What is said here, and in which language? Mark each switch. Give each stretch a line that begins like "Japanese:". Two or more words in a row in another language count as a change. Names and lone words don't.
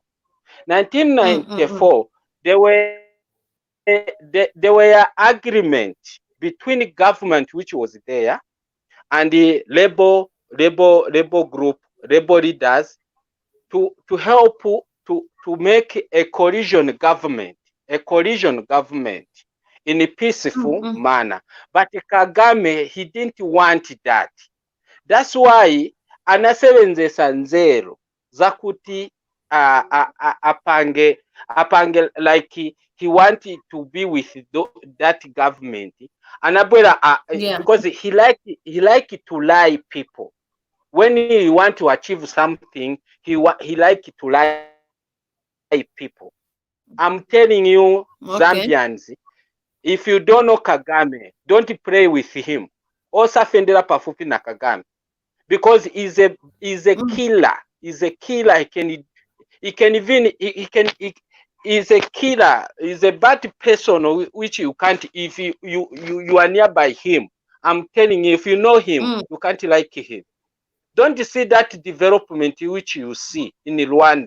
English: 1994, there were agreements between government which was there and the labor group, labor leaders to help to make a coalition government in a peaceful manner. But Kagame, he didn't want that. That's why
Nyanja: anasebenzesa nzero zakuti apange
English: like he wanted to be with that government. Because he liked to lie people. When he want to achieve something, he liked to lie people. I'm telling you, Zambians, if you don't know Kagame, don't pray with him.
Nyanja: Also fendera pafupi na Kagame,
English: because he's a killer. He's a killer. He's a killer. He's a bad person which you can't, if you are nearby him. I'm telling you, if you know him, you can't like him. Don't see that development which you see in Rwanda.